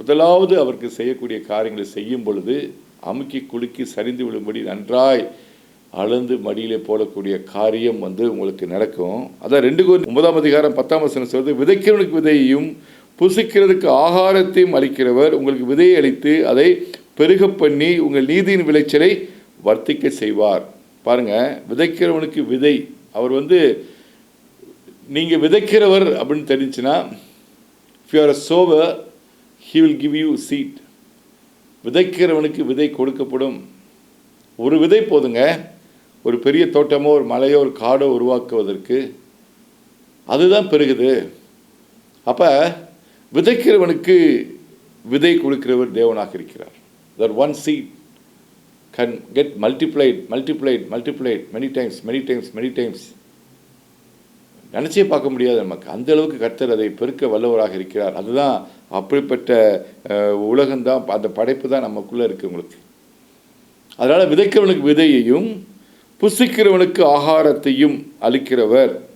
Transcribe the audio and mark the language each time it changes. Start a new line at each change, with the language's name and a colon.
Tamil: முதலாவது அவருக்கு செய்யக்கூடிய காரியங்களை செய்யும் பொழுது அமுக்கி குலுக்கி சரிந்து விழும்படி நன்றாய் அளந்து மடியிலே போடக்கூடிய காரியம் வந்து உங்களுக்கு நடக்கும். அதான் 2 Corinthians 9:10 சொல்வது, விதைக்கிறவனுக்கு விதையையும் புசிக்கிறதுக்கு ஆகாரத்தையும் அளிக்கிறவர் உங்களுக்கு விதையை அளித்து அதை பெருக பண்ணி உங்கள் நீதியின் விளைச்சலை வர்த்திக்க செய்வார். பாருங்கள், விதைக்கிறவனுக்கு விதை, அவர் வந்து நீங்கள் விதைக்கிறவர் அப்படின்னு தெரிஞ்சுன்னா,
English: if you are a sower, he will give you seed.
Tamil: விதைக்கிறவனுக்கு விதை கொடுக்கப்படும். ஒரு விதை போதுங்க ஒரு பெரிய தோட்டமோ ஒரு மலையோ ஒரு காடோ உருவாக்குவதற்கு. அதுதான் பெருகுது. அப்போ விதைக்கிறவனுக்கு விதை கொடுக்கிறவர் தேவனாக இருக்கிறார்.
English: that one seed can get multiplied many times.
Tamil: நினச்சே பார்க்க முடியாது நமக்கு. அந்த அளவுக்கு கர்த்தர் அதை பெருக்க வல்லவராக இருக்கிறார். அதுதான் அப்படிப்பட்ட உலகம்தான், அந்த படைப்பு தான் நமக்குள்ளே இருக்குது உங்களுக்கு. அதனால் விதைக்கிறவனுக்கு விதையையும் புசிக்கிறவனுக்கு ஆகாரத்தையும் அளிக்கிறவர்.